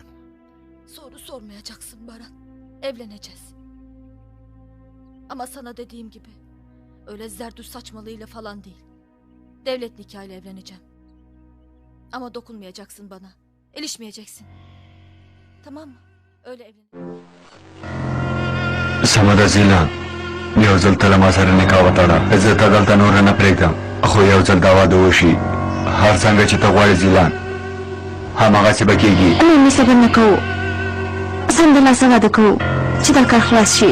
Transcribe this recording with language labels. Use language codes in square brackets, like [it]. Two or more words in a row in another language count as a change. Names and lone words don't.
[tr] Soru sormayacaksın Baran. Evleneceğiz. Ama sana dediğim gibi öyle zerdüş saçmalığıyla falan değil. Devlet nikahıyla evleneceğim. Ama dokunmayacaksın bana. İlişmeyeceksin. Tamam mı? Öyle evlen. [ps] سمه ده زیلان یو ځل ته له ما سره نکاح وتړه زه ته دلته نور نه پرېږدم خو یو ځل دا واده وشي هر څنګه چې ته غواړې زیلان هماغسې به کېږي مې صبر نه کوو سمدلاسه واده کوو چې دا کار خلاص شي